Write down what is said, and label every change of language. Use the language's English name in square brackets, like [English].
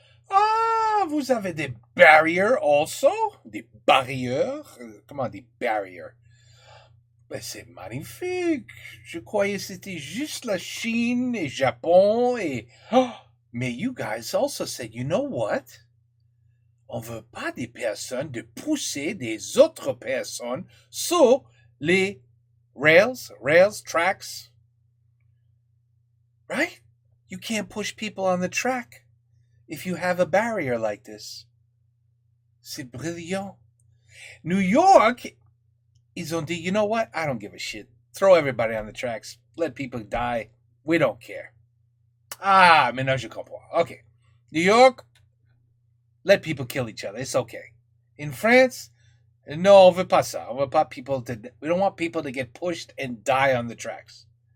[French] Ah, vous avez des barrières also? Des barrières? Comment des barrières? Ben, c'est magnifique. Je croyais que c'était juste la Chine et Japon et... [English] Oh, mais you guys also said, you know what? [French] On veut pas des personnes de pousser des autres personnes sur les rails, tracks. [English] Right? You can't push people on the track if you have a barrier like this. [French] C'est brilliant. [English] New York, [French] ils ont dit, [English] you know what? I don't give a shit. Throw everybody on the tracks. Let people die. We don't care. [French] Ah, maintenant je comprends. [English] Okay. New York, let people kill each other. It's okay. In France, no, [French] on veut pas ça. On veut pas [English] people to... We don't want people to get pushed and die on the tracks.